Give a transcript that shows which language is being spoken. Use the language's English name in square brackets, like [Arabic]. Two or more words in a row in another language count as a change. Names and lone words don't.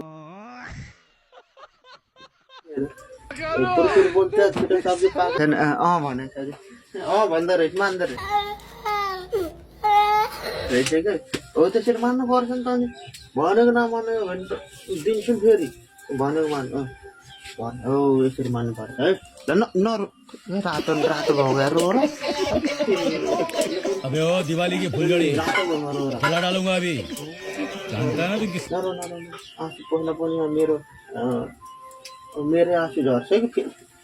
[Nepali] कुरकुर बोल्छ छिटो सब्जी पाक्दैन भनेको अरे भन्दो रहेछ मान्दो रहेछ क्या हो त्यसरी मान्नु पर्छ नि त अनि भनेको नमानेको भने त दिन्छु फेरि भनेको मान हो यसरी मान्नु पर्छ है रातो भगेर हो र [Hindi] अबे ओ दिवाली की फुलझड़ी [Nepali] रातो भगेर हो र [Hindi] जला डालूंगा अभी जानता है ना तू किस [Nepali] आँसु पहिला पनि मेरो आँसु झर्छ कि फेरि